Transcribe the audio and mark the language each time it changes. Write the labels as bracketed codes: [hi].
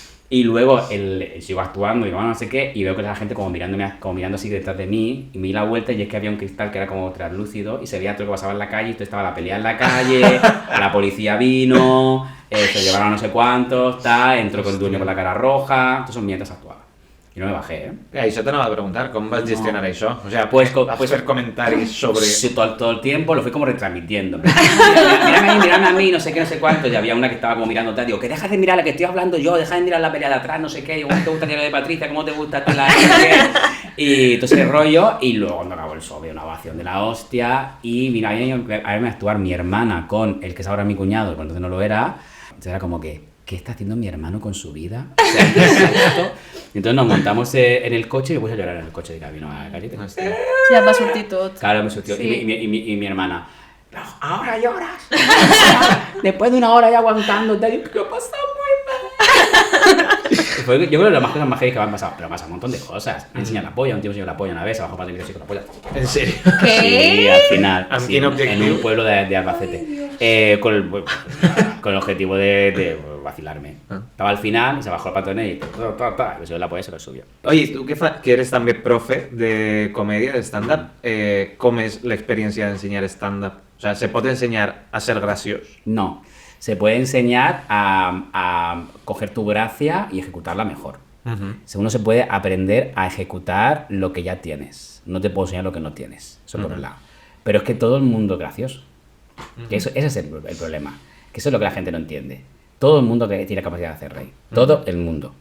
[es] Y luego sigo actuando, digo, no sé qué, y veo que la gente como mirando así detrás de mí, y me di la vuelta y es que había un cristal que era como translúcido, y se veía todo lo que pasaba en la calle, y todo estaba la pelea en la calle, la policía vino, se llevaron a no sé cuántos, tal, entró con el dueño con la cara roja, todo eso mientras actuaba. Y no me bajé, [ca] Això t'anava a preguntar, com vas gestionar això? [es] O sea, Pues [ca] vas fer comentaris sobre... [es] Sí, todo el tiempo lo fui como retransmitiendo. Mírame a mí, no sé qué, no sé cuánto. Y había una que estaba como mirando tal. Digo, que dejas de mirar la que estoy hablando yo, deja de mirar la pelea de atrás, no sé qué. Digo, ¿cómo te gusta lo de Patricia? ¿Cómo te gusta la no sé qué? Y todo ese rollo. Y luego cuando acabó el show, había una ovación de la hostia. Y mira, a verme actuar mi hermana con el que es ahora mi cuñado, pero entonces no lo era. Entonces era como que, ¿qué está haciendo mi hermano con su vida? O sea, entonces nos montamos en el coche y me puse a llorar en el coche de camino a la calle. [ca] Ja et va sortir tot. [es] Claro, me surtió. Sí. Y mi hermana, "No, ahora lloras. Después de una hora ya aguantando, te digo que lo he pasado muy mal. Yo creo que las cosas más heavy que me han pasado, pero me han pasado un montón de cosas. Me enseñan la polla, un tío me enseñó la polla una vez, abajo para el con la polla. En serio? [ca] Què? [es] Sí, al final. [ca] ¿Amb [es] sí, [ca] quin objectiu? [es] en un pueblo de Albacete. Con el objetivo de vacilarme. Estaba al final y se bajó el patonel y me subió la polla y se lo subió. [ca] Oye, tu que eres també profe de comèdia, de stand-up, com és l'experiència d'ensenyar stand-up? [es] O sea, [ca] ¿se pot ensenyar a ser graciós? [es] No, se puede enseñar a coger tu gracia y ejecutarla mejor. Uno se puede aprender a ejecutar lo que ya tienes. No te puedo enseñar lo que no tienes, eso por un lado. Pero es que todo el mundo es gracioso. Que ese es el problema. Que eso es lo que la gente no entiende. Todo el mundo tiene capacidad de hacer reír. Todo el mundo.